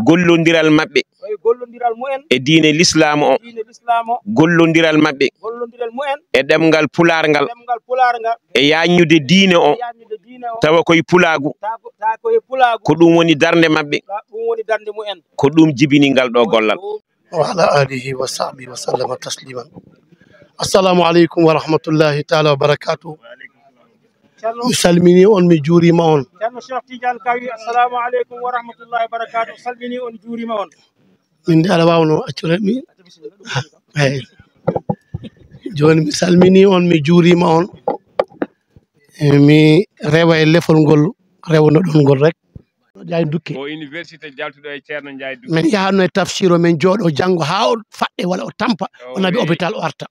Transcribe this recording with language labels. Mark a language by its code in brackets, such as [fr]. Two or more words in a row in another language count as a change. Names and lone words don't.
[ff] Gollondiral maɓɓe. Oyi gollondiral mu'en. E diine l'islam o. Diine l'islam o. Gollondiral maɓɓe. Gollondiral mu'en. E ɗemgal pular ngal. Ɗemgal pular ngal. E yajnude diine o. E yajnude diine o. Tawa koye pulagu. Ta ko, ta koye pulagu. Ko ɗum woni darde maɓɓe. Ta ɗum woni darde mu'en. Ko ɗum jibini ngal ɗo gollal. [ar] وعلى آله وصحبه وسلم تسليما. السلام عليكم ورحمة الله تعالى وبركاته. [ff] Ceerno Mi salmini on, mi juurima on. Ceerno Cheikh Tidiane Kawi, [ar] السلام عليكم ورحمة الله وبركاته. [ff] Salmini on, juurima on. Min de aɗa wawno accure mi. Eyyi. Joni mi salmini on, mi juurima on. E mi rewa e lefol ngol rewno ɗon ngol rek. Ndiaye Dukke. Ko université jaltuɗo e Ceerno Ndiaye Dukke. Min yahanno e tafsir o, min jooɗo janngo haa o faɗɗe walla o tampa. O O naɓi wi, hôpital, o arta.